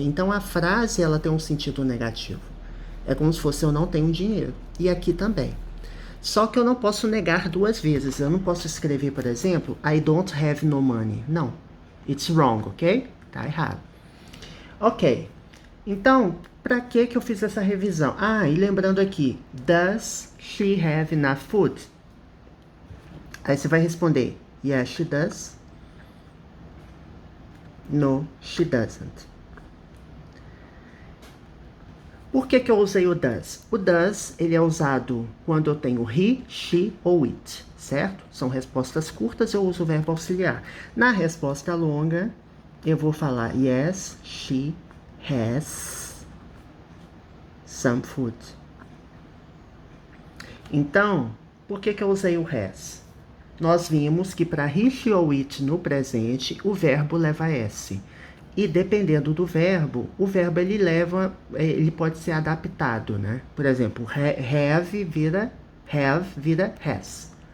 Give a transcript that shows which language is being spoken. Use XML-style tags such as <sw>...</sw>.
<pt>Então a frase ela tem um sentido negativo. É como se fosse eu não tenho dinheiro. E aqui também. Só que eu não posso negar duas vezes. Eu não posso escrever, por exemplo,</pt> <en>I don't have no money.</en> <pt>Não.</pt> <en>It's wrong, ok?</en> <pt>Tá errado.</pt> <en>Ok.</en> <pt>Então, para que eu fiz essa revisão? Ah, e lembrando aqui,</pt> <en>does she have enough food?</en> <pt>Aí você vai responder,</pt> <en>yes, she does. No, she doesn't.</en> <pt>Por que eu usei o does? O does, ele é usado quando eu tenho he, she ou it, certo? São respostas curtas, eu uso o verbo auxiliar. Na resposta longa, eu vou falar</pt> <en>yes, she has some food.</en> <pt>Então, por que eu usei o has? Nós vimos que para he, she ou it no presente, o verbo leva s. E dependendo do verbo, o verbo ele pode ser adaptado, né? Por exemplo, have vira has.</pt>